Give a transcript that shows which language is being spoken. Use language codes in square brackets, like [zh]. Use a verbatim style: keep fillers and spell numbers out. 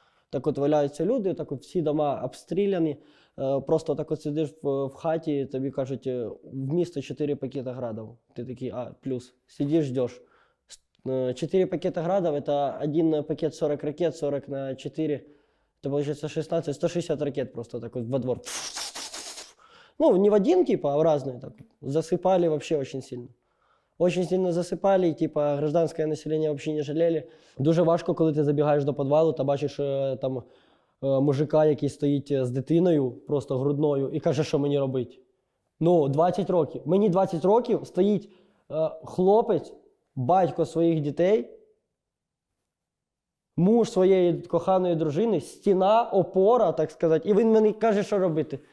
[uk] Так от валяються люди, так от всі дома обстріляні. Е, Просто так от сидиш в, в хаті, тобі кажуть, е, в місто чотири пакета градів. Ти такий, а, плюс. Сидиш, ждеш. чотири пакета градів це один пакет сорок ракет, сорок на чотири. Це виходить шістнадцять, сто шістдесят ракет просто так от [ru] во двор. Ну, не в один, типа, а в разные. Так. Засыпали вообще очень сильно. Очень сильно [uk] засипали, і, типа, гражданське населення взагалі не жаліли. Дуже важко, коли ти забігаєш до підвалу та бачиш е, там е, мужика, який стоїть е, з дитиною, просто грудною, і каже, що мені робити. Ну, двадцять років. Мені двадцять років стоїть е, хлопець, батько своїх дітей, муж своєї коханої дружини, стіна, опора, так сказати, і він мені каже, що робити.